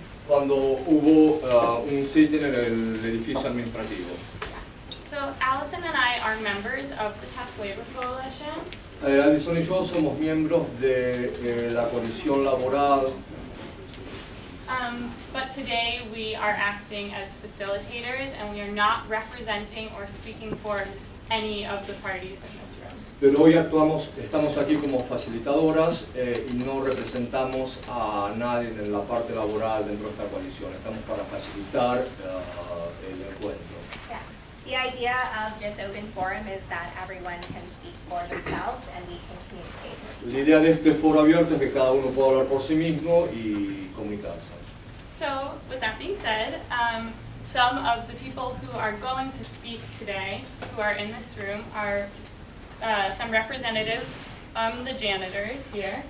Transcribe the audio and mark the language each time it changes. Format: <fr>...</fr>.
<es>cuando hubo un sit-in en el edificio administrativo.</es> <en>So Allison and I are members of the Tufts Labor Coalition.</en> <es>Alison y yo somos miembros de la coalición laboral,</es> <en>But today we are acting as facilitators and we are not representing or speaking for any of the parties in this room.</en> <es>pero hoy estamos aquí como facilitadoras y no representamos a nadie en la parte laboral dentro de esta coalición. Estamos para facilitar el encuentro.</es> <en>Yeah. The idea of this open forum is that everyone can speak for themselves and we can communicate with</en> <es>La</es> <en>each</en> <es>idea de este foro abierto es que cada uno pueda hablar por sí mismo y comunicarse.</es> <en>So, with that being said, some of the people who are going to speak today, who are in this room, are some representatives from the janitors here.</en>